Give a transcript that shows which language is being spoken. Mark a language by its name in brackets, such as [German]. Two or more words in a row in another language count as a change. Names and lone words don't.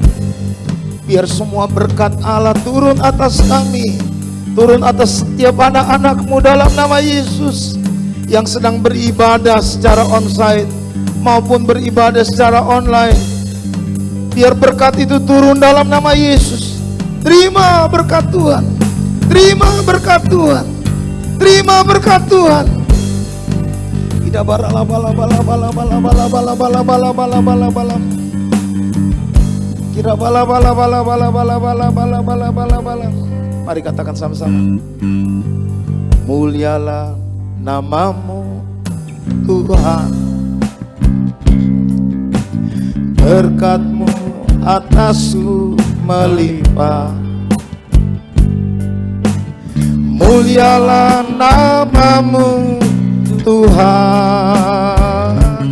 [Indonesian] Biar semua berkat Allah turun atas kami, turun atas setiap anak-anak-Mu dalam nama Yesus yang sedang beribadah secara onsite maupun beribadah secara online. Biar berkat itu turun dalam nama Yesus. Terima berkat Tuhan. Terima berkat Tuhan. Terima berkat Tuhan. Tidak bala bala bala bala bala bala bala bala bala bala bala bala. Kira bala bala bala bala bala bala bala bala bala bala. Mari katakan sama-sama. Mulialah nama-Mu Tuhan. Berkat-Mu atasku melimpah. Mulialah nama-Mu Tuhan.